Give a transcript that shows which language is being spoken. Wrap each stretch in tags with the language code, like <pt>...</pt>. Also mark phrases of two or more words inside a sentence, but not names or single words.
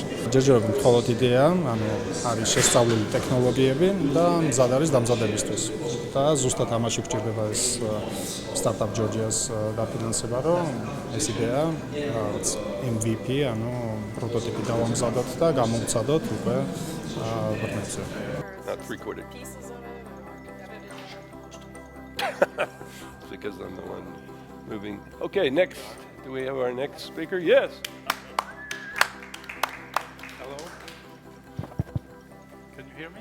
<ka>ჯერჯერობით მხოლოდ იდეა, ანუ არის შესწავლილი ტექნოლოგიები და მზად არის დამზადებისთვის. და ზუსტად ამაში გვჭირდება ეს სტარტაპ ჯორჯიას დაფინანსება, რომ ეს იდეა MVP, ანუ პროტოტიპი დავამზადოთ და გამოვცადოთ უკვე ბრმებზე.</ka> <en>Not recorded. Because I'm the one moving. Okay, next. Do we have our next speaker? Yes. Hello. Can you hear me?</en>